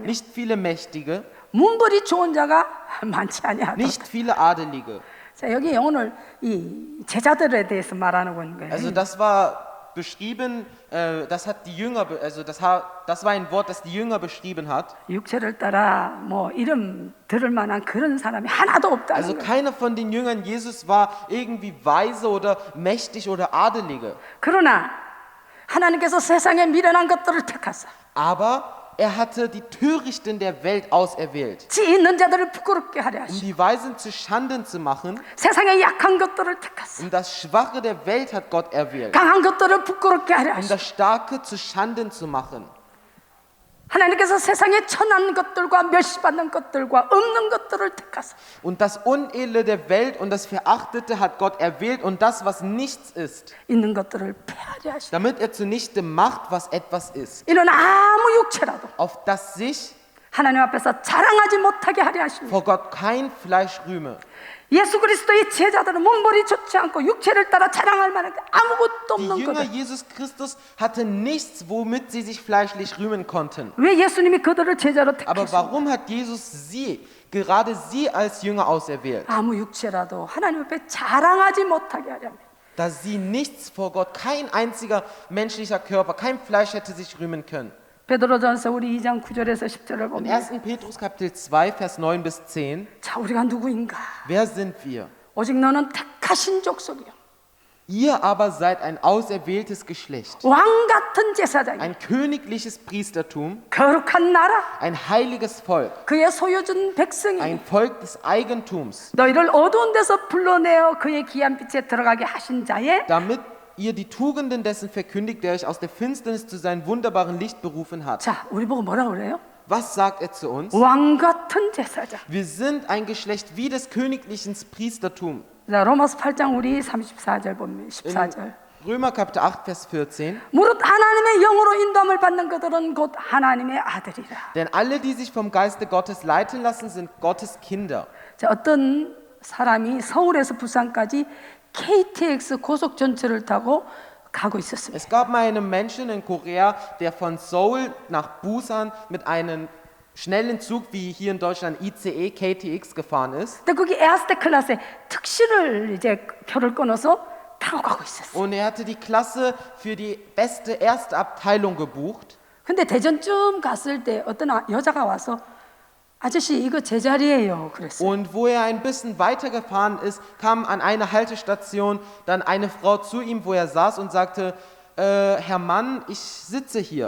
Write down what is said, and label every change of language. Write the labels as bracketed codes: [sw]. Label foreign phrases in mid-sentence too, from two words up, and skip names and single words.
[de] nicht viele Mächtige, [ko] 문벌이 좋은 자가 많지 아니하다. [de] nicht viele Adelige. [ko] 자, 여기 오늘 이 제자들에 대해서 말하는 거예요. [de] Also das war beschrieben, das hat die Jünger, also das war ein Wort, das die Jünger beschrieben hat. [ko] 육체를 따라 뭐 이름 들을 만한 그런 사람이 하나도 없다는 [de] Also [ko] 거예요. [de] keiner von den Jüngern Jesus war irgendwie weise oder mächtig oder adelige. [ko] 그러나 하나님께서 세상에 미련한 것들을 택하사 [de] Aber er hatte die Törichten der Welt auserwählt, [ko] 지혜 있는 자들을 부끄럽게 하려 [de] um [ko] 하시고 [de] die Weisen zu Schanden zu machen. [ko] 세상에 약한 것들을 택하사 [de] Um das Schwache der Welt hat Gott erwählt, [ko] 강한 것들을 부끄럽게 하려 [de] um [ko] 하시고 [de] das Starke zu Schanden zu machen. [ko] 하나님께서 세상에 천한 것들과 멸시받는 것들과 없는 것들을 택하사 [de] Und das Unedle der Welt und das Verachtete hat Gott erwählt und das, was nichts ist, [ko] 있는 것들을 폐하려 하시니 [de] damit er zunichte macht, was etwas ist, [ko] 이는 아무 육체라도 [de] auf das sich [ko] 하나님 앞에서 자랑하지 못하게 하려 하십니다. [de] vor Gott kein Fleisch rühme. [ko] 예수 그리스도의 제자들은 몸벌이 좋지 않고 육체를 따라 자랑할 만한 게 아무것도 [de] Die [ko] 없는 [de] Jünger [ko] 거들. [de] Jesus Christus hatten nichts, womit sie sich fleischlich rühmen konnten. [ko] 왜 예수님이 그들을 제자로 [de] Aber [ko] 택하셨어요? [de] warum hat Jesus gerade sie als Jünger auserwählt? [ko] 아무 육체라도 하나님 앞에 자랑하지 못하게 하려 합니다. [de] Da sie nichts vor Gott, kein einziger menschlicher Körper, kein Fleisch hätte sich rühmen können. [ko] 베드로전서 우리 2장 9절에서 10절을 [de] In [ko] 보면 [de] 1. Petrus Kapitel 2, Vers 9 bis 10, [ko] 자 우리가 누구인가? [de] wer sind wir? [ko] 오직 너는 택하신 족속이요 [de] Ihr aber seid ein auserwähltes Geschlecht, [ko] 왕 같은 제사장이요 [de] ein königliches Priestertum, [ko] 거룩한 나라 [de] ein heiliges Volk, [ko] 그의 소유준 백성이 [de] ein Volk des Eigentums, [ko] 너희를 어두운 데서 불러내어 그의 귀한 빛에 들어가게 하신 자의 [de] damit ihr die Tugenden dessen verkündigt, der euch aus der Finsternis zu seinem wunderbaren Licht berufen hat. [ko] 자 우리 보고 뭐라 그래요? [de] Was sagt er zu uns? [ko] 왕 같은 제사장. [de] Wir sind ein Geschlecht wie des königlichen Priestertums. [ko] 자 로마서 8장 우리 34절 보면 [de] In [ko] 14절 [de] Römer Kapitel 8, Vers 14. [ko] 무릇 하나님의 영으로 인도함을 받는 그들은 곧 하나님의 아들이라. [de] Denn alle, die sich vom Geiste Gottes leiten lassen, sind Gottes Kinder. [ko] 자 어떤 사람이 서울에서 부산까지 KTX 고속 전철을 타고 가고 있었습니다. [de] Es gab mal einen Menschen in Korea, der von Seoul nach Busan mit einem schnellen Zug wie hier in Deutschland ICE KTX gefahren ist. [ko] 근데 거기 에어스테 클래스에 특실을 이제 표를 끊어서 타고 가고 있었어요. [de] Und er hatte die Klasse für die beste erste Abteilung gebucht. [ko] 근데 대전쯤 갔을 때 어떤 여자가 와서 아저씨 이거 제 자리예요 그랬어요. [de] Und wo er ein bisschen weitergefahren ist, kam an eine Haltestation dann eine Frau zu ihm, wo er saß und sagte, Herr Mann, ich sitze hier.